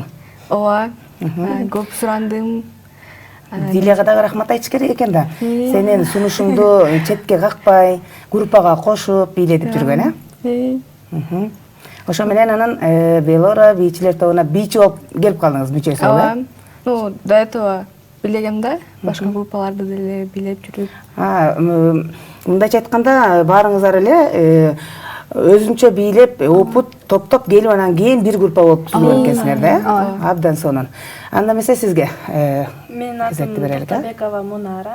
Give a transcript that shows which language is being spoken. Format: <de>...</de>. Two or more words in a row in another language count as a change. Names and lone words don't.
<ky>Ооба, көп сурандым. Дилияга дагы рахмат айтыш керек экен да. Сенин сунушуңду четке какпай, группага кошуп бийлетип жүргөн, Ошо менен анан Велора бийчилер тобуна бийчи болуп келип калдыңыз, мүчөсү болуп,</ky> <ru>Ну, до этого</ru> <ky>бийлегем да, башка группаларды деле бийлеп жүрүп. Мындайча айтканда, баарыңыздар эле өзүнчө бийлеп, опут топтоп келип анан кийин бир группа болуп түзүлгөн экенсиңер да? Абдан сонун. Анда эмесе сизге Менин атым Бекова Мунара.</ky>